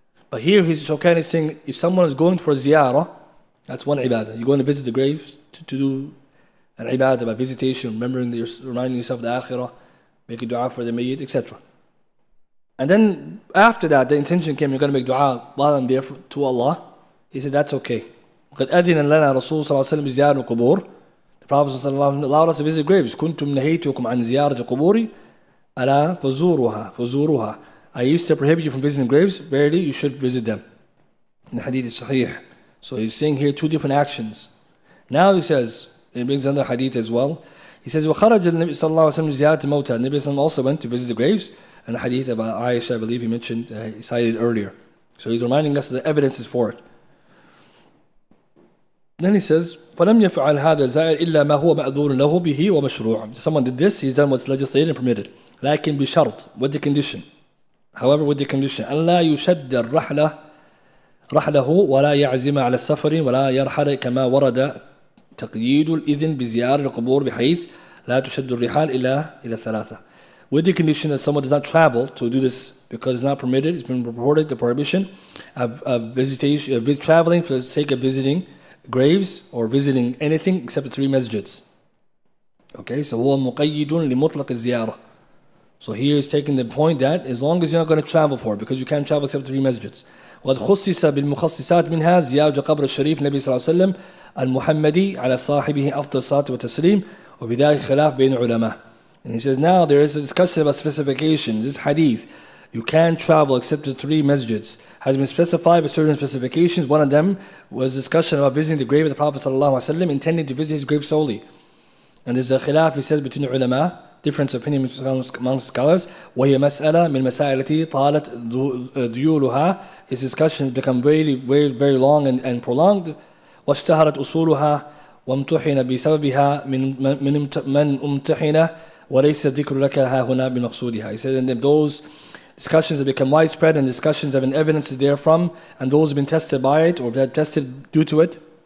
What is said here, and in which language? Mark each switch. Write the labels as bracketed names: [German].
[English] But here Shawkani is saying if someone is going for ziyarah, that's one ibadah. You're going to visit the graves to do an ibadah by visitation, reminding yourself of the akhirah, making dua for the mayyit, etc. And then after that, the intention came, you're going to make dua while I'm there to Allah. He said, that's okay. [Arabic] قد أذن لنا رسول صلى الله عليه وسلم بزيارة القبور. [English] The Prophet صلى الله عليه وسلم allowed us to visit graves. [Arabic] كنتم نهيتكم عن زيارة القبور ألا فزوروها. [English] I used to prohibit you from visiting graves. Verily, you should visit them. In the hadith is sahih. So he's saying here two different actions. Now he says, he brings another hadith as well. He says, [Arabic] وَخَرَجَ النَّبِي صلى الله عليه وسلم زِيَارَةِ الْمَوْتَى. [English] The Nabi also went to visit the graves. And the hadith about Aisha, I believe he mentioned, he cited earlier. So he's reminding us the evidences for it. Then he says, [Arabic] فَلَمْ يَفْعَلْ هَذَا الزَّائِرُ إِلَّا مَا هُوَ مَأْذُورٌ لَهُ بِهِ وَمَشْرُوعٌ. [English] Someone did this, he's done what's legislated and permitted. [Arabic] لكن بشرط, [English] with the condition. However, with the condition, [Arabic] أَلَّا يُشَدَّ الرَّحْلَةَ رحله ولا يعزم على السفر ولا يرحل كما ورد تقييد الإذن بزيارة القبور بحيث لا تشد الرحال إلى ثلاثة. [English] With the condition that someone does not travel to do this because it's not permitted, it's been reported the prohibition of visitation, traveling for the sake of visiting graves or visiting anything except the three masjids. Okay, so [Arabic] هو مقيد لمطلق الزيارة. [English] So here is taking the point that as long as you're not going to travel for it, because you can't travel except the three masjids. [Arabic] وقد خصص بالمخصصات منها زيارة قبر الشريف النبي صلى الله عليه وسلم المحمدي على صاحبه أفضل الصلاة والتسليم وبذلك خلاف بين العلماء. [English] And he says now there is a discussion about specifications. This hadith, you can't travel except the three masjids, has been specified with certain specifications. One of them was discussion about visiting the grave of the Prophet ﷺ, intending to visit his grave solely. And there's a khilaf, he says, between the ulama, difference of opinion amongst scholars. [Arabic] وهي مسألة من المسائل التي طالت ذيولها. [English] His discussions become very, very, very long and prolonged. [Arabic] واشتهرت أصولها وامتحن بسببها من امتحن وليس الذكر لك ها هنا بمقصودها. [English] He said, and those discussions have become widespread and discussions have been evidences therefrom, and those have been tested by it or that tested due to it.